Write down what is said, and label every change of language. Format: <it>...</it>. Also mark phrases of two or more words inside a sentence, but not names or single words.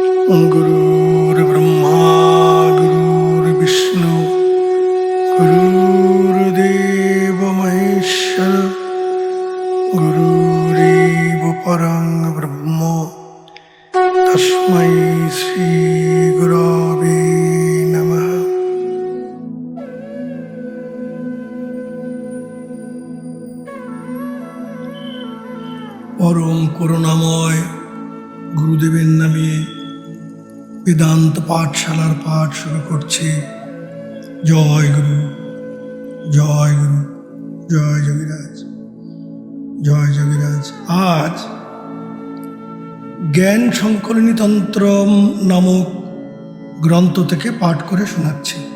<sa>गुरुर्ब्रह्मा गुरुर्विष्णु गुरुर्देव महेश्वर गुरुरेव परं ब्रह्म तस्मै श्री गुरवे नमः।</sa> <bn>परम করুণাময় গুরুদেবের নামে বেদান্ত পাঠশালার পাঠ শুরু করছি। জয় গুরু, জয় গুরু, জয় যোগীরাজ, জয় যোগীরাজ। আজ জ্ঞান সংকলনী তন্ত্র নামক গ্রন্থ থেকে পাঠ করে শোনাচ্ছি।</bn>